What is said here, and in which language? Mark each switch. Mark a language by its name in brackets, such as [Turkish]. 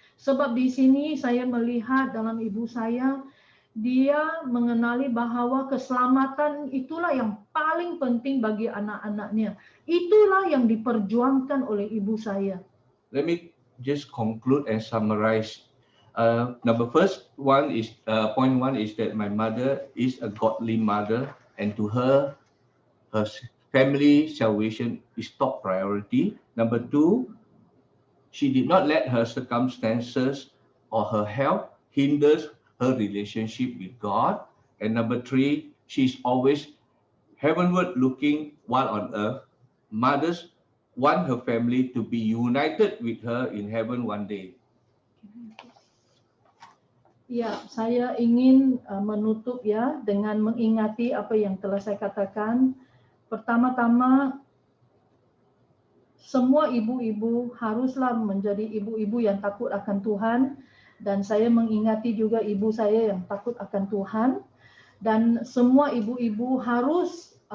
[Malay] Sebab di sini saya melihat dalam ibu saya, dia mengenali bahwa keselamatan itulah yang paling penting bagi anak-anaknya. Itulah yang diperjuangkan oleh ibu saya. [English] Let me just conclude and summarize. Point one is that my mother is a godly mother, and to her family salvation is top priority. Number two, she did not let her circumstances or her health hinders her relationship with God. And number three, she's always heavenward looking while on earth. Mothers want her family to be united with her in heaven one day. [Malay] Ya, saya ingin menutup ya dengan mengingati apa yang telah saya katakan. Pertama-tama, semua ibu-ibu haruslah menjadi ibu-ibu yang takut akan Tuhan, dan saya mengingati juga ibu saya yang takut akan Tuhan, dan semua ibu-ibu harus